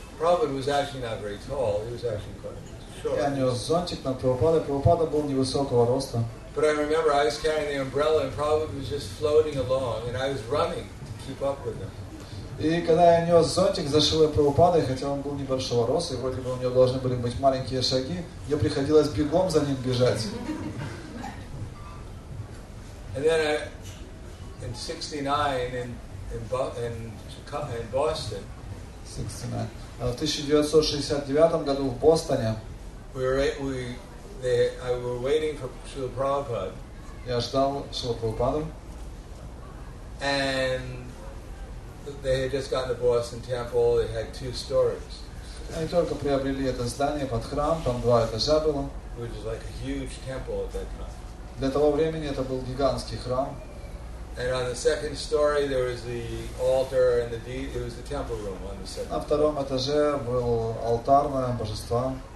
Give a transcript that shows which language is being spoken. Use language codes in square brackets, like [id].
[en] Prabhupada was actually not very tall. He was actually quite short. [ru] Я нес зонтик над Прабхупадой. Прабхупада был невысокого роста. [en] But I remember I was carrying the umbrella and Prabhupada was just floating along, and I was running to keep up with him. [ru] И когда я нес зонтик за Шрилой Прабхупадой, хотя он был небольшого роста, и вроде бы у него должны были быть маленькие шаги, мне приходилось бегом за ним бежать. [en] And then in 69 in Boston, [ru] 69. В 1969 году в Бостоне [en] we were waiting for Srila Prabhupada. [ru] я ждал Шрила Прабхупаду. [en] And they had just gotten the Boston Temple. It had 2 stories. [ru] Они только приобрели это здание под храм, там 2 этажа было. [en] Which was like a huge temple at that time. [ru] Для того времени это был гигантский храм. [en] And on the 2nd story there was the altar and it was the temple room on the 2nd. [ru] На 2-м этаже был алтарное божество.